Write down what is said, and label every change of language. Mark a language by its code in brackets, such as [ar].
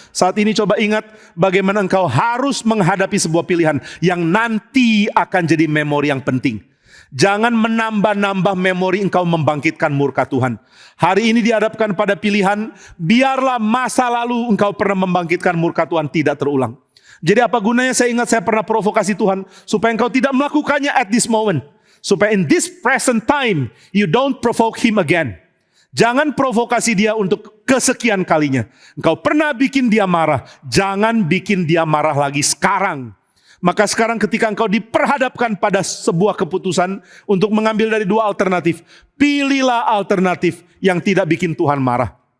[id] Saat ini coba ingat bagaimana engkau harus menghadapi sebuah pilihan yang nanti akan jadi memori yang penting. Jangan menambah-nambah memori engkau membangkitkan murka Tuhan. Hari ini dihadapkan pada pilihan, biarlah masa lalu engkau pernah membangkitkan murka Tuhan tidak terulang. Jadi apa gunanya saya ingat saya pernah provokasi Tuhan, supaya engkau tidak melakukannya [en] at this moment. [id] Supaya [en] in this present time, you don't provoke him again. [id] Jangan provokasi dia untuk kesekian kalinya. Engkau pernah bikin dia marah, jangan bikin dia marah lagi sekarang. Maka sekarang ketika engkau diperhadapkan pada sebuah keputusan untuk mengambil dari dua alternatif, pilihlah alternatif yang tidak bikin Tuhan marah.